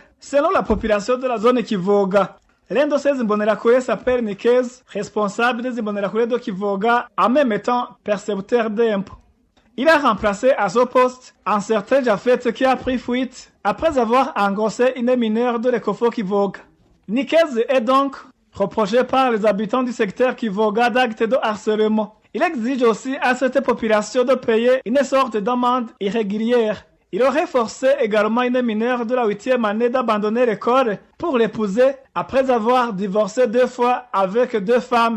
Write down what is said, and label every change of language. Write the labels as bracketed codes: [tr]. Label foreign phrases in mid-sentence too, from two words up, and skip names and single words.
[fr] Selon la population de la zone Kivoga, l'un de ces Imbonerakure s'appelle Nikez, responsable des Imbonerakure de Kivoga, en même temps percepteur d'impôts. Il a remplacé à ce poste un certain Jafet qui a pris fuite après avoir engrossé une mineure de l'Ecofo Kivoga. Nikez est donc reproché par les habitants du secteur Kivoga d'actes de harcèlement. Il exige aussi à cette population de payer une sorte d'amende irrégulière. Il aurait forcé également une mineure de la 8e année d'abandonner l'école pour l'épouser après avoir divorcé 2 fois avec 2 femmes.